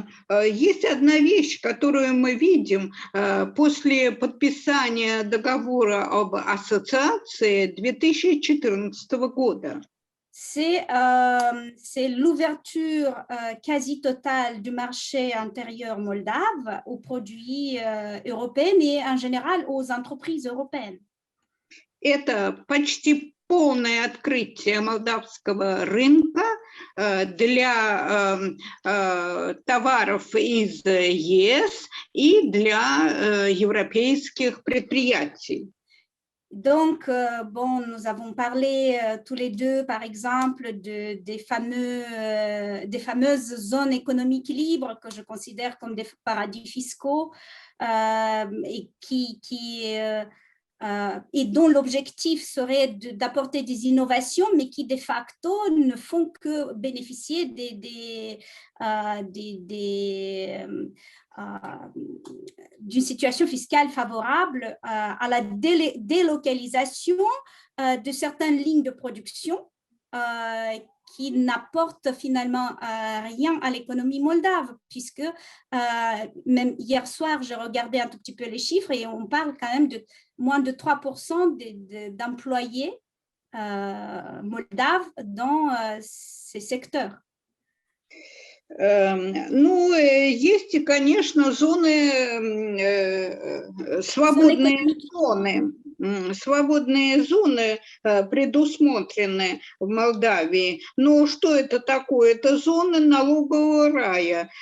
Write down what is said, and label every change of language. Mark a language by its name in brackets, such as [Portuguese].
[Russian] Есть одна вещь, которую мы видим после подписания договора об ассоциации 2014 года. [French] C'est l'ouverture quasi totale du marché intérieur moldave aux produits européens et en général aux entreprises européennes. [Russian] Это почти полное открытие молдавского рынка для товаров из ЕС и для европейских предприятий. [French] Donc, nous avons parlé tous les deux, par exemple, des fameuses zones économiques libres que je considère comme des paradis fiscaux et et dont l'objectif serait d'apporter des innovations, mais qui de facto ne font que bénéficier d'une situation fiscale favorable à la délocalisation de certaines lignes de production qui n'apportent finalement rien à l'économie moldave, puisque même hier soir, j'ai regardé un tout petit peu les chiffres et on parle quand même de moins de 3% d'employés moldaves dans ces secteurs. [Russian] Ну, есть, конечно, свободные зоны предусмотрены в Молдавии. Но что это такое? Это зоны налогового рая.